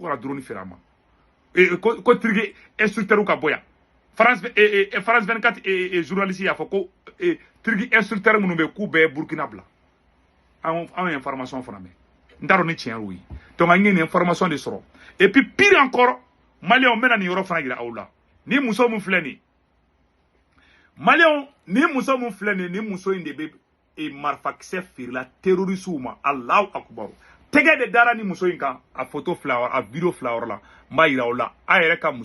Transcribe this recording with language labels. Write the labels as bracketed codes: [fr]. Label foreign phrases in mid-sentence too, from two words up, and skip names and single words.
[bm] ka drone feere a ma ko [fr] Turki instructeur [bm] ka bɔ yan France 24 journaliste y'a fɔ ko [fr] Turki instructeur [bm] minnu bɛ k'u bɛɛ Burkina bila anw ye information fana mɛn n t'a dɔn ni tiɲɛ y'o ye donc an ye nin information de sɔrɔ [fr] et puis pire encore [bm] Maliens n bɛna nin yɔrɔ fana yira aw la ni muso mun filɛ nin Maliens ni muso mun filɛ nin ni muso in de bɛ marifakisɛ feerela terroriste ma [ar] الله أكبر [bm] tɛgɛ de dara ni muso in kan a photo fila a video fila yɔrɔ la n b'a yira aw la a yɛrɛ ka